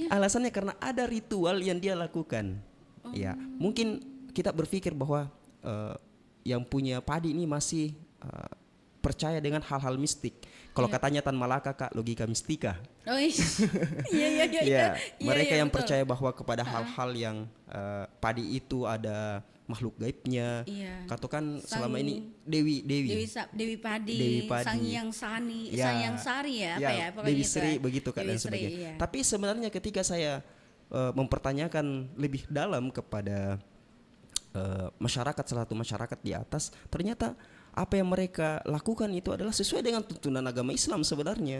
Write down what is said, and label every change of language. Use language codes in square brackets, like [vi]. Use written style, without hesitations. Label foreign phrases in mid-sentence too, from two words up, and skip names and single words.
[id] Alasannya karena ada ritual yang dia lakukan. Ya, mungkin kita berpikir bahwa yang punya padi ini masih percaya dengan hal-hal mistik. Kalau katanya Tan Malaka, Kak, logika mistika. Oh iya. Ya, mereka Iya, yang betul. percaya bahwa kepada hal-hal yang padi itu ada makhluk gaibnya. Iya. Katakan Sang- selama ini Dewi Dewi Padi, Dewi Padi. Sang Hyang Sani, Ya, Sang Hyang Sari ya, apa ya, pokoknya Dewi itu Sri ya. begitu Kak Dewi dan Sri, sebagainya. iya. Tapi sebenarnya ketika saya mempertanyakan lebih dalam kepada masyarakat, salah satu masyarakat di atas, ternyata apa yang mereka lakukan itu adalah sesuai dengan tuntunan agama Islam sebenarnya.